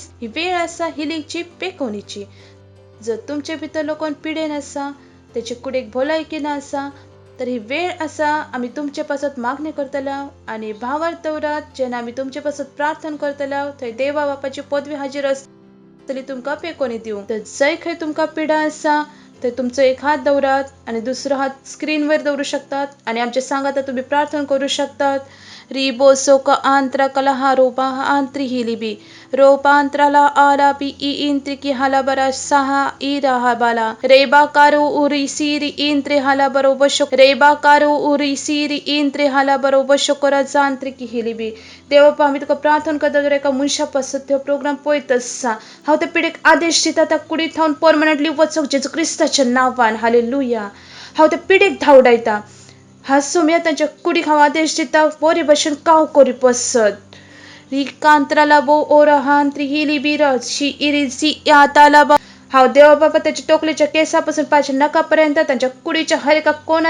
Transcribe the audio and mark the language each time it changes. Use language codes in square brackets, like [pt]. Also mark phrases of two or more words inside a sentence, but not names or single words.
[kok] ही वेळ आसा हिलिंगची, पेकोवणीची. जर तुमचे भितर लोकांन पिडेन आसा, त्याचे कुडेक भलायकी ना आसा तर ही वेळ आसा आम्ही तुमचे पासत मागणी करतल्या आणि भावार दवरात जेन्ना आम्ही तुमचे पासत प्रार्थना करतल्या थंय देवा बापाची पदवी हाजीर आसतली तुमकां पेकोवणी दिवंक. तर जय खंय तुमकां पिडा आसा तर तुमचो एक हात दवरात आणि दुसरो हात स्क्रीनवर दवरू शकतात आणि आमचे सांगात तुम्ही प्रार्थना करू शकतात. Ribo soka antra kala haroba antri hilibi. Ropa antrala ala pi I intri ki halabara saha ira habala. Reba karu uri siri intri halabaro bashok. Reba karu uri siri intri halabaro bashokora zantri की हिलिबी देवा आम्ही तुका प्रार्थना करता जर एका मनशा पासत तो प्रोग्राम पळयत आसा हांव त्या पिडेक आदेश दिता त्या कुडीत थावन परमनंटली वचूंक जेजू क्रिस्ताच्या नांवान हालेलुया हांव त्या पिडेक धांवडायता हा सोम्या तांच्या कुडीक हांव आदेश दिता बरे भशेन काव करी पसत रिकांत्राला बो ओरहान त्रिहिलिबीर शी इरिसी याताला हांव देवा बाबा त्याच्या टोकलेच्या केसापासून पायच्या नखापर्यंत त्यांच्या कुडीच्या हर एका कोणान